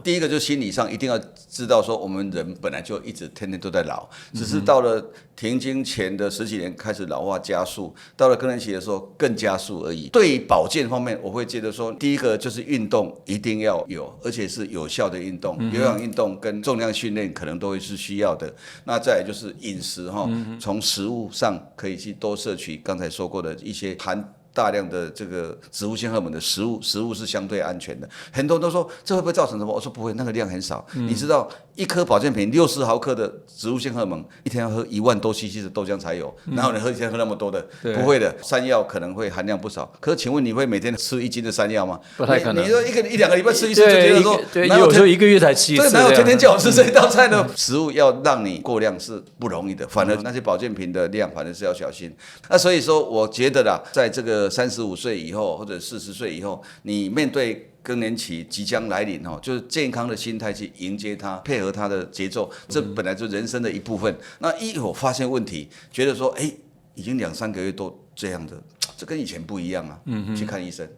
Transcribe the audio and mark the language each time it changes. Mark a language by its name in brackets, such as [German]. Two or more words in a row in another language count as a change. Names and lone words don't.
[Chinese] 第一個就是心理上一定要知道說，我們人本來就一直天天都在老，只是到了停經前的10幾年開始老化加速，到了更年期的時候更加速而已。對於保健方面，我會覺得說，第一個就是運動一定要有，而且是有效的運動，有氧運動跟重量訓練可能都會是需要的。那再來就是飲食從食物上可以去多攝取剛才說過的一些含大量的這個植物性荷爾蒙的食物是相對安全的。很多人都說這會不會造成什麼？我說不會，那個量很少。你知道一顆保健品60毫克的植物性荷爾蒙，一天要喝1萬多 cc 的豆漿才有，哪有人一天喝那麼多的？不會的，山藥可能會含量不少。可是請問你會每天吃1斤的山藥嗎？不太可能。你說一兩個禮拜吃一次就覺得說，對，有時候1個月才吃一次。哪有天天叫我吃這一道菜呢？食物要讓你過量是不容易的，反而那些保健品的量反而是要小心。那所以說，我覺得啦，在這個35歲以後或者40歲以後，你面對更年期即將來臨就是健康的心態去迎接它，配合它的節奏，這本來就是人生的一部分。那一有發現問題，覺得說，已經2-3個月都這樣的，這跟以前不一樣啊，去看醫生。